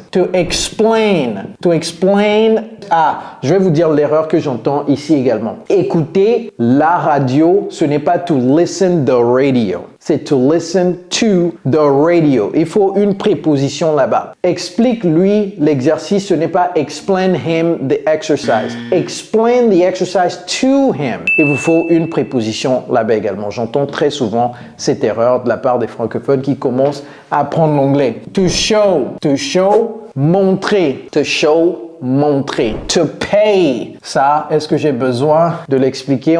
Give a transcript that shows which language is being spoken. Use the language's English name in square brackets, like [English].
[French] To explain. To explain. Ah, je vais vous dire l'erreur que j'entends ici également. Écouter la radio, ce n'est pas to listen the radio. C'est to listen to the radio. Il faut une préposition là-bas. Explique-lui l'exercice, ce n'est pas explain him the exercise. [English] Explain the exercise to him. [French] Il vous faut une préposition là-bas également. J'entends très souvent cette erreur de la part des francophones qui commencent à apprendre l'anglais. [English] To show, montrer. To show, montrer. [French] To pay. Ça, est-ce que j'ai besoin de l'expliquer?